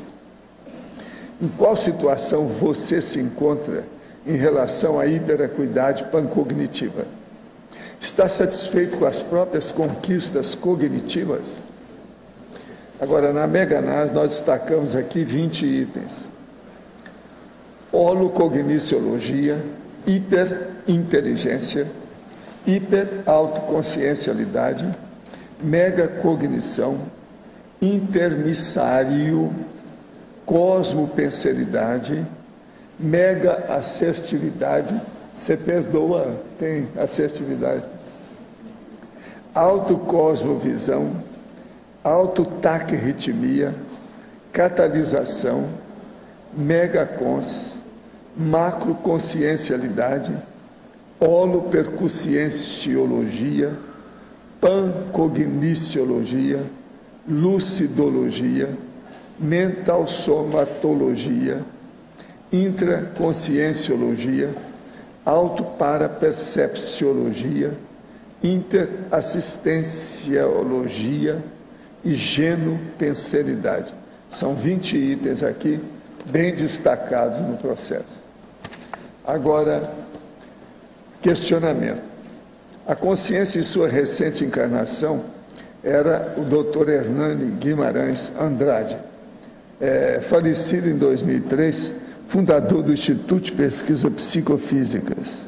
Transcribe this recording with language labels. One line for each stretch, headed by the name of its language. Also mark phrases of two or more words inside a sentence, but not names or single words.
Portuguese: Em qual situação você se encontra em relação à hiperacuidade pancognitiva? Está satisfeito com as próprias conquistas cognitivas? Agora, na mega-análise, nós destacamos aqui 20 itens. Holocogniciologia, hiperinteligência, hiperautoconsciencialidade, megacognição, intermissário, cosmopenseridade, mega-assertividade. Você perdoa, tem assertividade. Autocosmovisão, autotacritmia, catalisação, megacons, macroconsciencialidade, holopercussienciologia, pancogniciologia, lucidologia, mentalsomatologia, intraconscienciologia, autoparapercepciologia, interassistenciologia e genopenseridade. São 20 itens aqui, bem destacados no processo. Agora, questionamento. A consciência em sua recente encarnação era o Dr. Hernani Guimarães Andrade, falecido em 2003, fundador do Instituto de Pesquisa Psicofísicas.